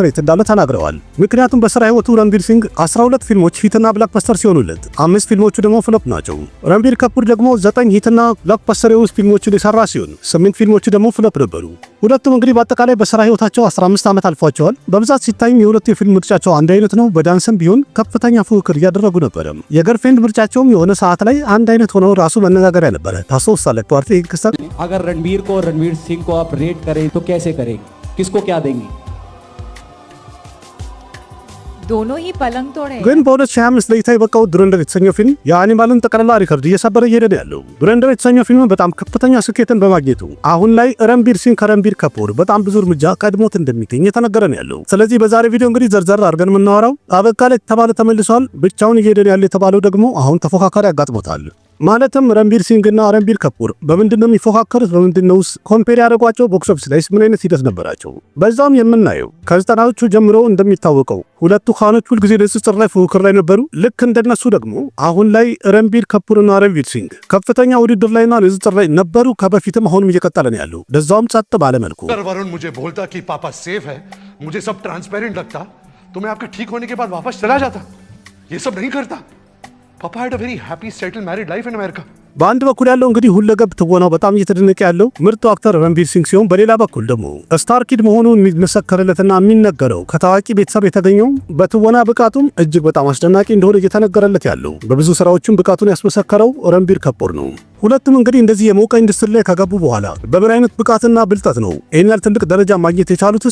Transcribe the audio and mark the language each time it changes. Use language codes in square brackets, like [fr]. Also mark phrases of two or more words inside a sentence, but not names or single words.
[am] ሬት እንዳለ ተናግረዋል። ምክንያቱም በስራ ህይወቱ ረንቢር ሲንግ 12 ፊልሞች ሂትና ብላክበስተር ሲሆኑለት 5 ፊልሞቹ ደግሞ ፍሎፕ ናቸው። ረንቢር ካፑር ደግሞ 9 ሂትና ብላክበስተር የሆኑ ፊልሞችን የሰራ ሲሆን 8 ፊልሞቹ ደግሞ ፍሎፕ ነበሩ። ሁለቱም እንግዲህ በአጠቃላይ በስራ ህይወታቸው 15 ዓመት አልፏቸዋል። በብዛት ሲታይም የሁለቱ የፊልም ምርጫቸው አንድ አይነት ነው። በዳንስም ቢሆን ከፍተኛ ፉክክር እያደረጉ ነበር። የገርልፍሬንድ ምርጫቸውም የሆነ ሰዓት ላይ አንድ አይነት ሆነው ራሱ መነጋገሪያ ነበር። ታስታውሳለህ? ፓርቲ ክስተት [hi] अगर रणबीर को रणवीर सिंह को आप रेट करें तो कैसे करेंगे, किसको क्या देंगे? दोनों ही पलंग तोड़े। [am] ግን በ2025 ለእይታ የበቃው ዱረንደር የተሰኘው ፊልም የአኒማልን ጠቅላላ ሪከርድ እየሰበረ እየሄደ ነው ያለው። ዱረንደር የተሰኘው ፊልም በጣም ከፍተኛ ስኬትን በማግኘቱ አሁን ላይ ረንቢር ሲንግ ከረንቢር ካፑር በጣም ብዙ እርምጃ ቀድሞት እንደሚገኝ የተነገረ ነው ያለው። ስለዚህ በዛሬ ቪዲዮ እንግዲህ ዘርዘር አድርገን የምናወራው አበቃ ላይ የተባለ ተመልሷል፣ ብቻውን እየሄደ ነው ያለ የተባለው ደግሞ አሁን ተፎካካሪ ያጋጥሞታል። ማለትም ረንቢር ሲንግ እና ረንቢር ካፑር በምንድነው የሚፎካከሩት? በምንድነው ኮምፔር ያደርጓቸው? [en] box office [am] ላይ ምን አይነት ሂደት ነበራቸው? በዛም የምናየው ከ90ዎቹ ጀምሮ እንደሚታወቀው ሁለቱ ካኖች ሁል ጊዜ ንጽጽር ላይ ፉክክር ላይ ነበሩ። ልክ እንደነሱ ደግሞ አሁን ላይ ረንቢር ካፑር እና ረንቢር ሲንግ ከፍተኛ ውድድር ላይና ንጽጽር ላይ ነበሩ። ከበፊትም አሁንም እየቀጠለ ነው ያለው። ለዛውም ጸጥ ባለ መልኩ [hi] वरुण मुझे बोलता कि पापा सेफ है, मुझे सब ट्रांसपेरेंट लगता, तो मैं आपके ठीक होने के बाद वापस चला जाता. ये सब नहीं करता. [en] पापा had a very happy settled married life in America. [am] በአንድ በኩል ያለው እንግዲህ ሁለገብ ትወናው በጣም እየተደነቀ ያለው ምርጡ አክተር ረንቢር ሲንግ ሲሆን፣ በሌላ በኩል ደግሞ [en] star kid [am] መሆኑ የሚመሰከርለትና የሚነገረው ከታዋቂ ቤተሰብ የተገኘው በትወና ብቃቱም እጅግ በጣም አስደናቂ እንደሆነ እየተነገረለት ያለው በብዙ ስራዎችም ብቃቱን ያስመሰከረው ረንቢር ካፑር ነው። ሁለቱም እንግዲህ እንደዚህ የሞቀ ኢንዱስትሪ ላይ ከገቡ በኋላ በምን አይነት ብቃትና ብልጠት ነው ይህን ያህል ትልቅ ደረጃ ማግኘት የቻሉትስ?